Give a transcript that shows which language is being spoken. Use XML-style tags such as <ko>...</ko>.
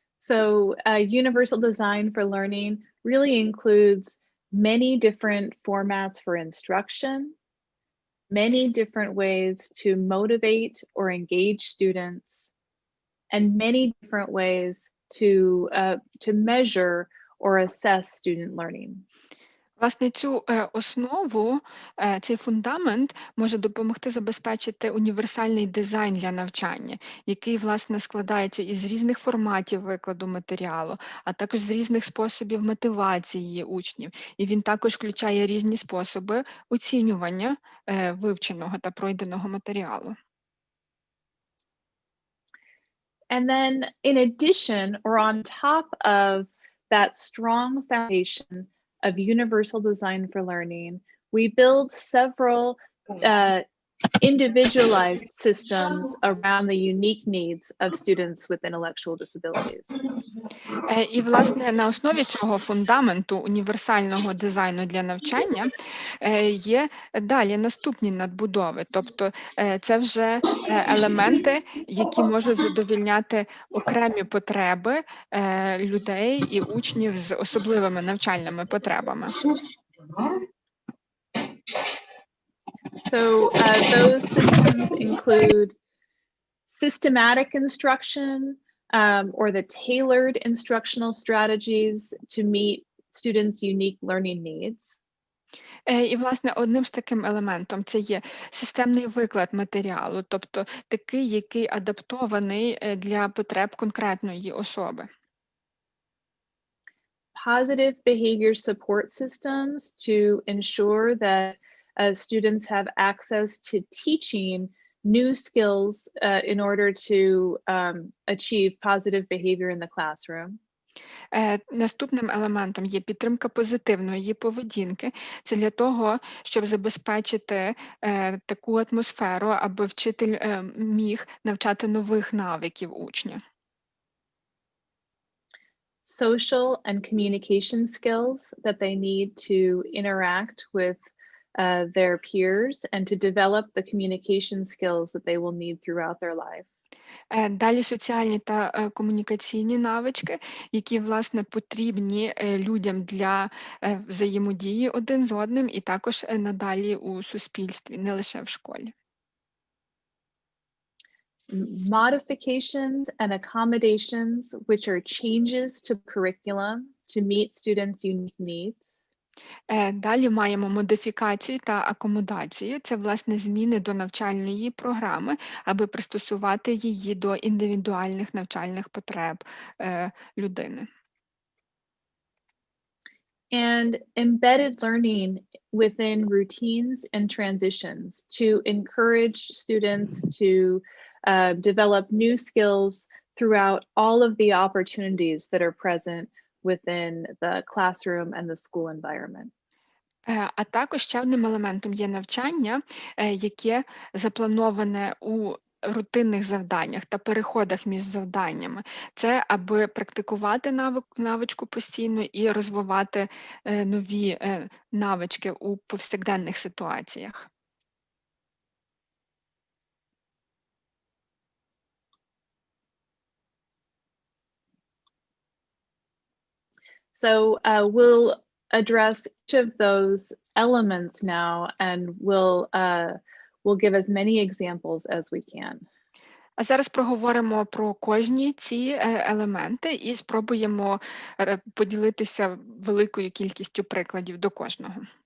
<en>So universal design for learning really includes many different formats for instruction, many different ways to motivate or engage students, and many different ways to measure or assess student learning.</en> <uk>Власне, цю основу, цей фундамент може допомогти забезпечити універсальний дизайн для навчання, який, власне, складається із різних форматів викладу матеріалу, а також з різних способів мотивації учнів. І він також включає різні способи оцінювання вивченого та пройденого матеріалу.</uk> <en>And then in addition, or on top of that strong foundation of universal design for learning, we build several individualized systems around the unique needs of students with intellectual disabilities.</en> <uk>І, власне, на основі цього фундаменту універсального дизайну для навчання є далі наступні надбудови. Тобто це вже елементи, які можуть задовольняти окремі потреби людей і учнів з особливими навчальними потребами.</uk> <en>So those systems include systematic instruction, or the tailored instructional strategies to meet students' unique learning needs.</en> <uk>І, власне, одним з таким елементом це є системний виклад матеріалу, тобто такий, який адаптований для потреб конкретної особи.</uk> <en>Positive behavior support systems to ensure that students have access to teaching new skills in order to achieve positive behavior in the classroom.</en> <uk>Наступним елементом є підтримка позитивної поведінки. Це для того, щоб забезпечити таку атмосферу, аби вчитель міг навчати нових навиків учня.</uk> <en>Social and communication skills that they need to interact with their peers and to develop the communication skills that they will need throughout their life.</en> <uk>Далі соціальні та комунікаційні навички, які, власне, потрібні людям для взаємодії один з одним і також надалі у суспільстві, не лише в школі.</uk> <en>Modifications and accommodations, which are changes to curriculum to meet students' unique needs.</en> <uk>Далі маємо модифікації та акомодації. Це, власне, зміни до навчальної програми, аби пристосувати її до індивідуальних навчальних потреб людини.</uk> <en>And embedded learning within routines and transitions to encourage students to develop new skills throughout all of the opportunities that are present within the classroom and the school environment.</en> <uk>А також ще одним елементом є навчання, яке заплановане у рутинних завданнях та переходах між завданнями. Це аби практикувати навичку постійно і розвивати нові навички у повсякденних ситуаціях.</uk> <en>So we'll address each of those elements now, and we'll give as many examples as we can.</en> <uk>А зараз проговоримо про кожні ці елементи і спробуємо поділитися великою кількістю прикладів до кожного.</uk>